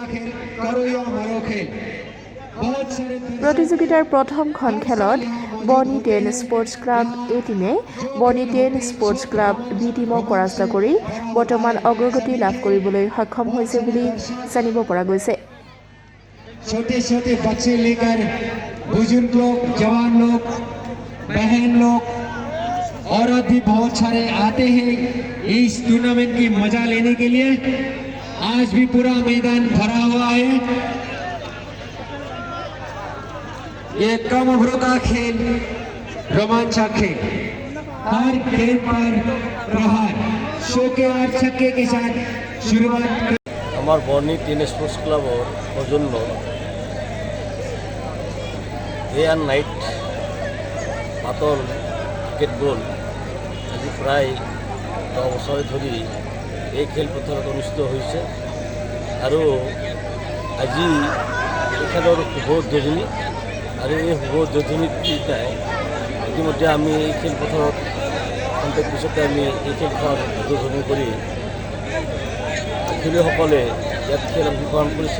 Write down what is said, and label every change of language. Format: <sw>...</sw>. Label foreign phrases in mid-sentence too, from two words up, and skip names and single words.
<as>প্ৰতিযোগিতাৰ প্ৰথমখন খেলত বনী 10</as> <en>sports club</en> <as>এ টিমে বনী 10</as> <en>sports club</en> <as>বি টিমক পৰাস্ত কৰি বৰ্তমান অগ্ৰগতি লাভ কৰিবলৈ সক্ষম হৈছে বুলি জানিব পৰা গৈছে।</as> <hi>छोटे छोटे बच्चे लेकर बुजुर्ग लोग, जवान लोग, बहन लोग, औरत भी बहुत सारे आते हैं इस टूर्नामेंट की मजा लेने के लिए। आज भी पूरा मैदान भरा हुआ है। ये कम उम्र का खेल, रोमांचक खेल, हर खेल पर प्रहार चौके और छक्के के साथ शुरुआत।</hi> <as>আমার বনী 10</as> <en>sports clubৰ</en> <as>সৌজন্য</as> <en>day and night</en> <as>পাতল ক্ৰিকেট বল আজি প্ৰায় 10 বছৰ ধৰি এই খেলপথাৰত অনুষ্ঠিত হৈছে আৰু আজি এই খেলৰ শুভ উদ্বোধনী আৰু এই শুভ উদ্বোধনীটাই ইতিমধ্যে আমি এই খেলপথাৰত খন্তেক পিছতে আমি এই খেলখন উদ্বোধনী কৰি খেলুৱৈসকলে ইয়াত খেল অংশগ্ৰহণ কৰিছে।</as>